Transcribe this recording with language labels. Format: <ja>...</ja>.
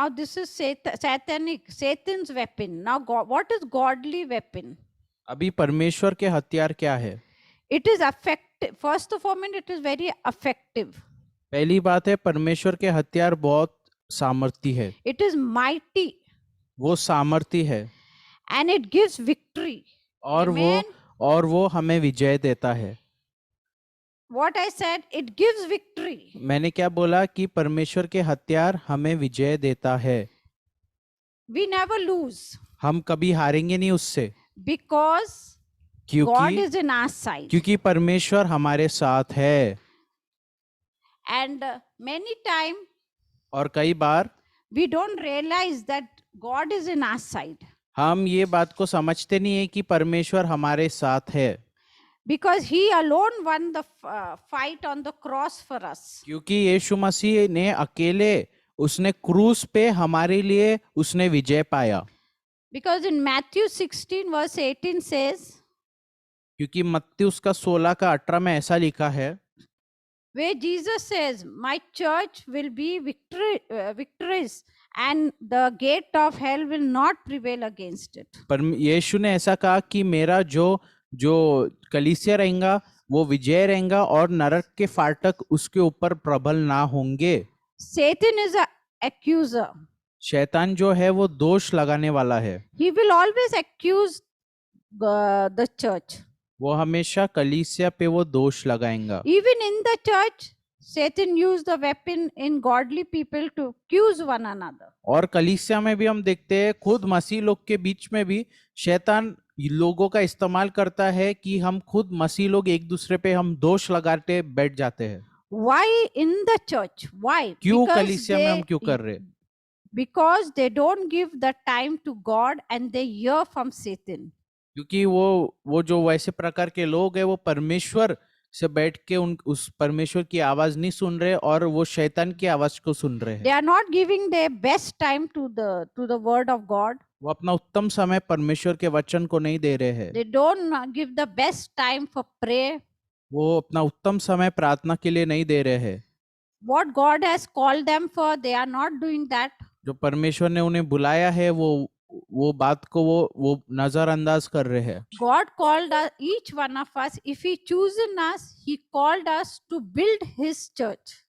<en>Now, this is Satan's weapon. Now, what is godly weapon?</en> <hi>अभी परमेश्वर के हथियार क्या है?</hi> <en>It is effective. First of all, it is very effective.</en> <hi>पहली बात है परमेश्वर के हथियार बहुत सामर्थी है।</hi> <en>It is mighty.</en> <hi>वो सामर्थी है।</hi> <en>And it gives victory.</en> <hi>और वो हमें विजय देता है।</hi> <en>What I said, it gives victory.</en> <hi>मैंने क्या बोला कि परमेश्वर के हथियार हमें विजय देता है।</hi> <en>We never lose.</en> <hi>हम कभी हारेंगे नहीं उससे।</hi> <en>Because God is in our side.</en> <hi>क्योंकि परमेश्वर हमारे साथ है।</hi> <en>And many times,</en> <hi>और कई बार</hi> <en>we don't realize that God is in our side.</en> <hi>हम ये बात को समझते नहीं है कि परमेश्वर हमारे साथ है।</hi> <en>Because He alone won the fight on the cross for us.</en> <hi>क्योंकि यीशु मसीह ने अकेले उसने क्रूस पे हमारे लिए उसने विजय पाया।</hi> <en>Because in Matthew 16 verse 18 says,</en> <hi>क्योंकि मत्ती उसका 16 का 18 में ऐसा लिखा है,</hi> <en>where Jesus says, my church will be victorious and the gate of hell will not prevail against it.</en> <hi>पर यीशु ने ऐसा कहा कि मेरा जो कलीसिया रहेगा वो विजय रहेगा और नरक के फाटक उसके ऊपर प्रबल ना होंगे।</hi> <en>Satan is an accuser.</en> <hi>शैतान जो है वो दोष लगाने वाला है।</hi> <en>He will always accuse the church.</en> <hi>वो हमेशा कलीसिया पे वो दोष लगाएगा।</hi> <en>Even in the church, Satan used the weapon in godly people to accuse one another.</en> <hi>और कलीसिया में भी हम देखते हैं खुद मसीह लोग के बीच में भी शैतान लोगों का इस्तेमाल करता है कि हम खुद मसीह लोग एक दूसरे पे हम दोष लगाते बैठ जाते हैं।</hi> <en>Why in the church? Why?</en> <hi>क्यों कलीसिया में हम क्यों कर रहे?</hi> <en>Because they don't give the time to God and they hear from Satan.</en> <hi>क्योंकि वो जो वैसे प्रकार के लोग हैं वो परमेश्वर से बैठ के उस परमेश्वर की आवाज नहीं सुन रहे और वो शैतान की आवाज को सुन रहे हैं।</hi> <en>They are not giving their best time to the word of God.</en> <hi>वो अपना उत्तम समय परमेश्वर के वचन को नहीं दे रहे हैं।</hi> <en>They don't give the best time for prayer.</en> <hi>वो अपना उत्तम समय प्रार्थना के लिए नहीं दे रहे हैं।</hi> <en>What God has called them for, they are not doing that.</en> <hi>जो परमेश्वर ने उन्हें बुलाया है वो बात को वो नजरअंदाज कर रहे हैं।</hi> <en>God called us, each one of us, if He chosen us, He called us to build His church.</en>